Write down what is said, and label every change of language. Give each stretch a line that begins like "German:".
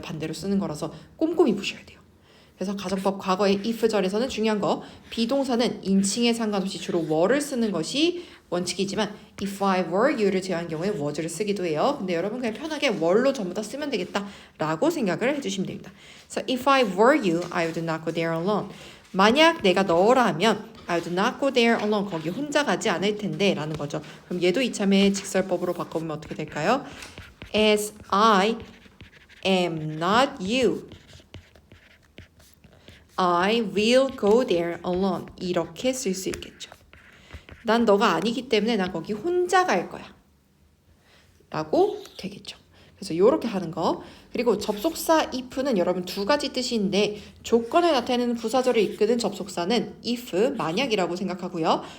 Korean: 반대로 쓰는 거라서 꼼꼼히 보셔야 돼요. 그래서 가정법 과거의 if절에서는 중요한 거 비동사는 인칭에 상관없이 주로 were를 쓰는 것이 원칙이지만
English: if I were you
Korean: 를 제외한 경우에 was를 쓰기도 해요. 근데 여러분 그냥 편하게 were로 전부 다 쓰면 되겠다라고 생각을 해주시면 됩니다.
English: So if I were you, I would not go there alone.
Korean: 만약 내가 너라면
English: I would not go there alone.
Korean: 거기 혼자 가지 않을 텐데 라는 거죠. 그럼 얘도 이참에 직설법으로 바꿔보면 어떻게 될까요?
English: As I am not you, I will go there alone.
Korean: 이렇게 쓸 수 있겠죠. 난 너가 아니기 때문에 난 거기 혼자 갈 거야. 라고 되겠죠. 그래서 이렇게 하는 거. 그리고 접속사 if는 여러분 두 가지 뜻인데 조건을 나타내는 부사절을 이끄는 접속사는 if, 만약이라고 생각하고요.